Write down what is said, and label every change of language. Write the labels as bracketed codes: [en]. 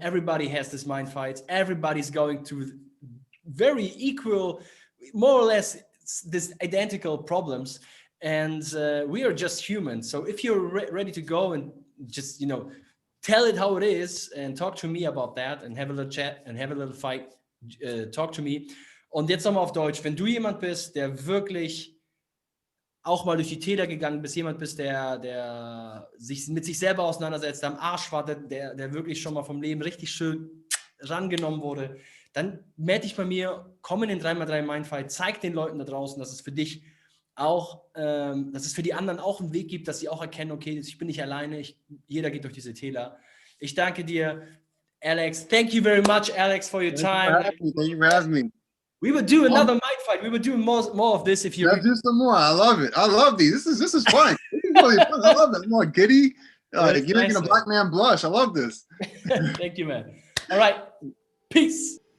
[en] Everybody has this Mindfight. Everybody's going through very equal, more or less this identical problems, and we are just human. So if you're ready to go and just tell it how it is and talk to me about that and have a little chat and have a little fight, talk to me. [de] Und jetzt nochmal auf Deutsch. Wenn du jemand bist, der wirklich auch mal durch die Täler gegangen bist, jemand bist, der sich mit sich selber auseinandersetzt, der am Arsch war, der wirklich schon mal vom Leben richtig schön rangenommen wurde, dann melde dich bei mir, komm in den 3x3 Mindfight, zeig den Leuten da draußen, dass es für dich auch, dass es für die anderen auch einen Weg gibt, dass sie auch erkennen, okay, ich bin nicht alleine, jeder geht durch diese Täler. Ich danke dir, Alex. [en] Thank you very much, Alex, for your time. Thank you for having me. We would do another Mindfight. We would do more of this if you. Let's do some more. I love it. I love these. This is fun. This is really fun. I love it. More giddy. You're making a black man blush. I love this. Thank you, man. All right. Peace.